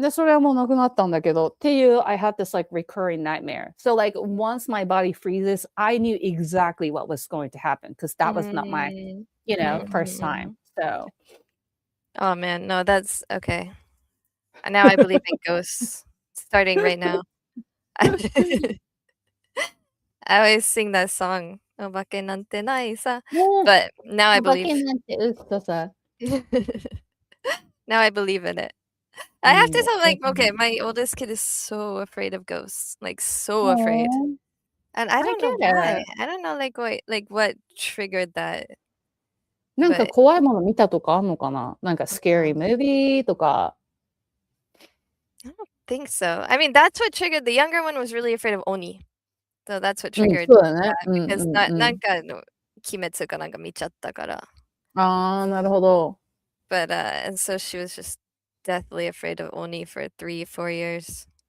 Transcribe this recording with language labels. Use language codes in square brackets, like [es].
[ja] で、それはもうなくなったんだけど、っていう、 [en] I had this like recurring nightmare. So like once my body freezes, I knew exactly what was going to happen because that was not my, you know, first time. So. Oh man, no, that's okay. Now I believe in ghosts. Starting right now. I always sing that song. [ja] お化けなんてないさ. [en] But now I believe. [ja] お化けなんて嘘さ. [en] Now I believe in it. I have to tell, like, okay, my oldest kid is so afraid of ghosts, like so afraid, and I don't know why. I don't know, like what triggered that. [ja] なんか怖いもの見たとかあんのかな?なんか [en] scary movie [ja] とか. [en] I don't think so. I mean, that's what triggered. The younger one was really afraid of Oni, so that's what triggered that because [ja] なんかの鬼滅かなんか見ちゃったから. ああ、なるほど. [en] But and so she was just deathly afraid of Oni for 3-4 years.